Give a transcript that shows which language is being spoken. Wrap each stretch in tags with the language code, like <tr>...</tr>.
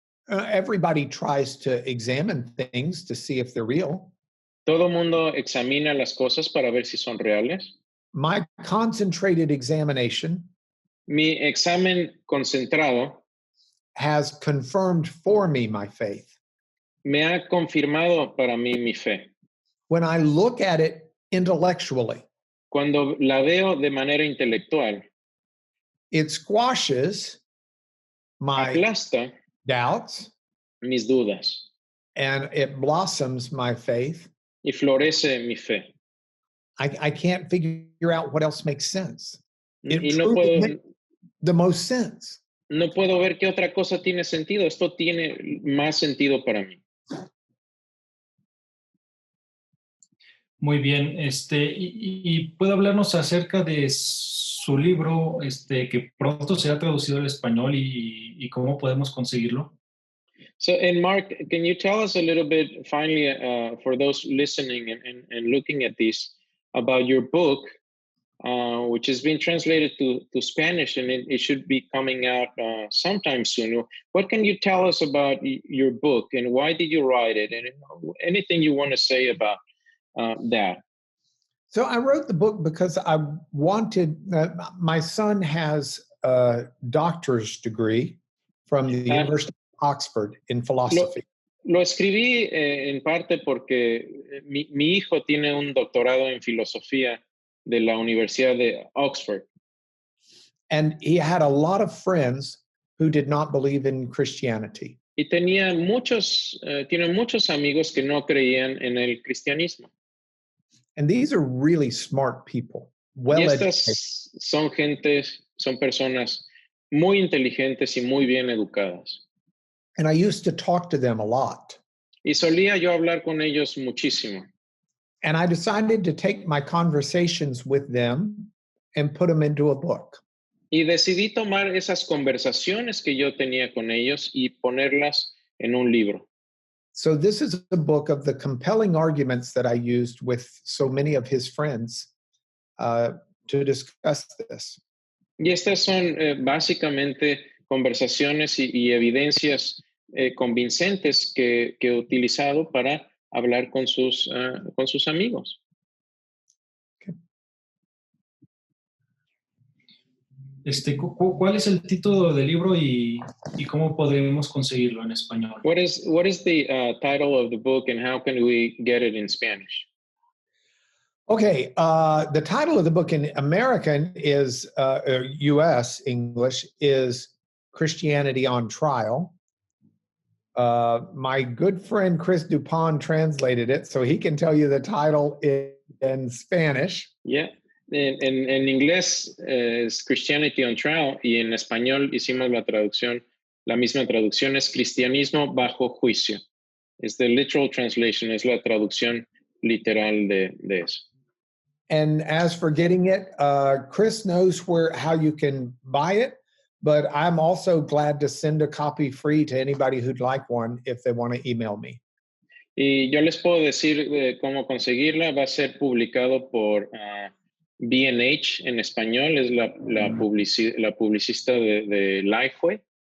<en>Everybody tries to examine things to see if they're real.</en> <es>Todo mundo examina las cosas para ver si son reales.</es> <en>My concentrated examination</en> <es>Mi examen concentrado</es> <en>has confirmed for me my faith.</en> <es>me ha confirmado para mí mi fe.</es> <en>When I look at it intellectually,</en> <es>Cuando la veo de manera intelectual,</es> <en>it squashes my</en> <es>aplasta</es> <en>doubts</en> <es>mis dudas</es> <en>and it blossoms my faith.</en> <es>y florece mi fe.</es> <en>I can't figure out what else makes sense. It</en> <es>Y no</es> <en>truly</en> <es>puedo,</es> <en>makes the most sense.</en> <es>no puedo ver qué otra cosa tiene sentido. Esto tiene más sentido para mí. Muy bien, y puede hablarnos acerca de su libro, que pronto será traducido al español y cómo podemos conseguirlo.</es> <en>So, and Mark, can you tell us a little bit, finally, for those listening and looking at this, about your book, which has been translated to Spanish, and it should be coming out sometime soon. What can you tell us about your book, and why did you write it, and anything you want to say about that? So I wrote the book because I wanted, my son has a doctor's degree from the University of Oxford in philosophy.</en> <es>Lo escribí en parte porque mi hijo tiene un doctorado en filosofía de la Universidad de Oxford.</es> <en>And he had a lot of friends who did not believe in Christianity.</en> <es>Y tiene muchos amigos que no creían en el cristianismo.</es> <en>And these are really smart people.</en> <es>Y estas son personas muy inteligentes y muy bien educadas.</es> <en>And I used to talk to them a lot.</en> <es>Y solía yo hablar con ellos muchísimo.</es> <en>And I decided to take my conversations with them and put them into a book.</en> <es>Y decidí tomar esas conversaciones que yo tenía con ellos y ponerlas en un libro.</es> <en>So this is a book of the compelling arguments that I used with so many of his friends to discuss this.</en> <es>Y estas son básicamente conversaciones y evidencias convincentes que he utilizado para hablar con sus amigos. ¿Cuál es el título del libro y cómo podemos conseguirlo en español?</es> <en>What is the title of the book and how can we get it in Spanish? Okay, the title of the book in American is, U.S. English, is Christianity on Trial. My good friend Chris Dupont translated it, so he can tell you the title in Spanish. Yeah.</en> <es>En inglés es Christianity on Trial y en español hicimos la misma traducción es Cristianismo bajo juicio. Es</es> <en>the literal translation,</en> <es>es la traducción literal de eso.</es> <en>And as for getting it, Chris knows how you can buy it, but I'm also glad to send a copy free to anybody who'd like one if they want to email me.</en> <es>Y yo les puedo decir cómo conseguirla. Va a ser publicado por B&H en español, es la publicista de Lifeway.</es>